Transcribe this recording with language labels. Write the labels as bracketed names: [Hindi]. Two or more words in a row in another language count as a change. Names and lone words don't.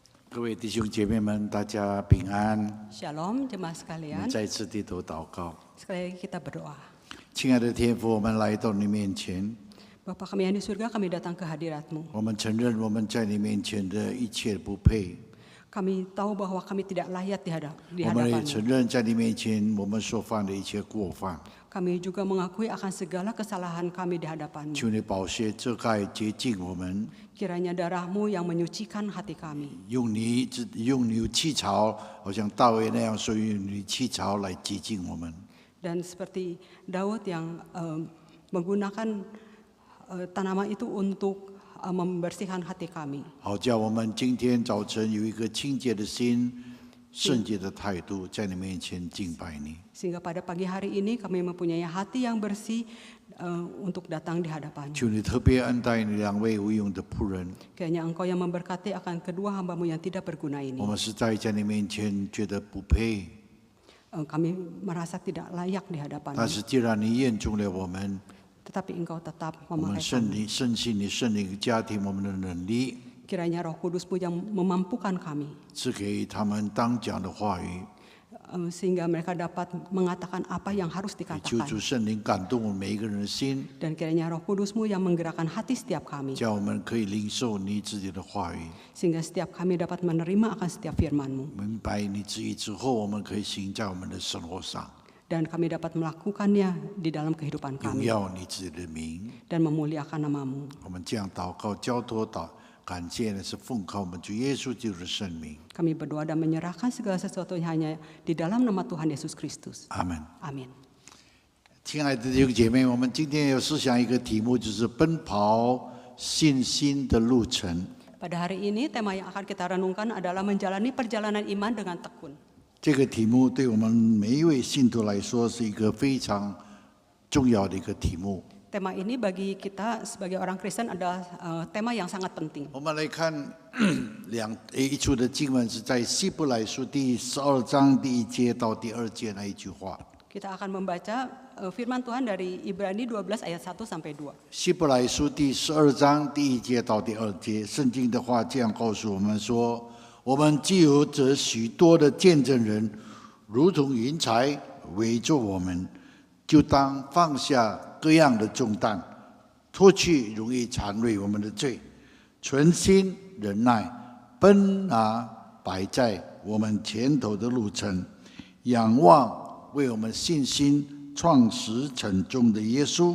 [Chinese] 各位弟兄姐妹们，大家平安。 [Indonesian] Shalom jemaah [Chinese] 我 [Indonesian] sekalian. [Chinese] 们再次低头祷告。 [Indonesian] Sekali lagi kita berdoa. [Chinese] 亲爱的天父，我们来到你面前， [Indonesian] Bapa kami yang di surga, kami datang ke hadirat-Mu. [Chinese] 我们承认我们在你面前的一切不配， [Indonesian] Kami tahu bahwa kami tidak layak di [Chinese] 我们也 [Indonesian] hadapan-Mu. [Chinese] 承认在你面前我们所犯的一切过犯。 [Indonesian] Kami juga mengakui akan segala kesalahan kami di hadapan-Mu. [Chinese] 求你宝血遮盖洁净我们， [Indonesian] Kiranya darah-Mu yang menyucikan hati kami. [Chinese] 用牛气槽，好像大卫那样，所以用你气槽来洁净我们。 [Indonesian] Dan seperti Daud yang menggunakan tanaman itu untuk membersihkan hati kami. [Chinese] 好叫我们今天早晨有一个清洁的心、圣洁的态度，在你面前敬拜你。 [Indonesian] Sehingga pada pagi hari ini kami mempunyai hati yang bersih untuk datang di hadapan-Mu. [Chinese] 求你特别恩待你两位无用的仆人， [Indonesian] Kiranya Engkau yang memberkati akan kedua hamba-Mu yang tidak berguna ini. [Chinese] 我们实在在你面前觉得不配， [Indonesian] Kami merasa tidak layak di [Chinese] 但 [Indonesian] hadapan-Mu. [Chinese] 是既然你验中了我们， [Indonesian] Tetapi Engkau tetap [Chinese] 我们 [Indonesian] memakai kami. [Chinese] 深信你圣灵加添我们的能力， [Indonesian] Kiranya Roh Kudus-Mu yang memampukan kami. [Chinese] 赐给他们当讲的话语。 [Indonesian] Sehingga mereka dapat mengatakan apa yang harus [Chinese] 求 [Indonesian] dikatakan. [Chinese] 主圣灵感动我们每一个人的心， [Indonesian] Dan kiranya Roh Kudus-Mu yang menggerakkan hati setiap kami. [Chinese] 叫我们可以领受你自己的话语， [Indonesian] Sehingga setiap kami dapat menerima akan setiap firman-Mu. [Chinese] 明白你旨意之后，我们可以行在我们的生活上， [Indonesian] Dan kami dapat melakukannya di dalam kehidupan [Chinese] 荣 [Indonesian] kami. [Chinese] 耀你自己的名。 [Indonesian] Dan memuliakan nama-Mu. [Chinese] 我们这样祷告、交托、感谢呢，是奉靠我们主耶稣基督的圣名。 [Indonesian] Kami berdoa dan menyerahkan segala sesuatu hanya di dalam nama Tuhan Yesus Kristus. [Chinese] 阿门。 [Indonesian] Amin. [Chinese] 亲爱的弟兄姐妹，我们今天要思想一个题目，就是奔跑信心的路程。 [Indonesian] Pada hari ini tema yang akan kita renungkan adalah menjalani perjalanan iman dengan tekun. [Chinese] 这个题目对我们每一位信徒来说是一个非常重要的一个题目。 [Indonesian] Tema ini bagi kita sebagai orang Kristen adalah tema yang sangat penting. [Chinese] 我们来看一处的经文，是在希伯来书第12章第1节到第2节那一句话。 [Indonesian] Kita akan membaca firman Tuhan dari Ibrani 12 ayat 1 sampai 2. [Chinese] 希伯来书第12章第1节到第2节，圣经的话这样告诉我们说：我们既有这许多的见证人，如同云彩围着我们，就当放下各样的重担，脱去容易缠累我们的罪，存心忍耐，奔拿摆在我们前头的路程，仰望为我们信心创始成终的耶稣。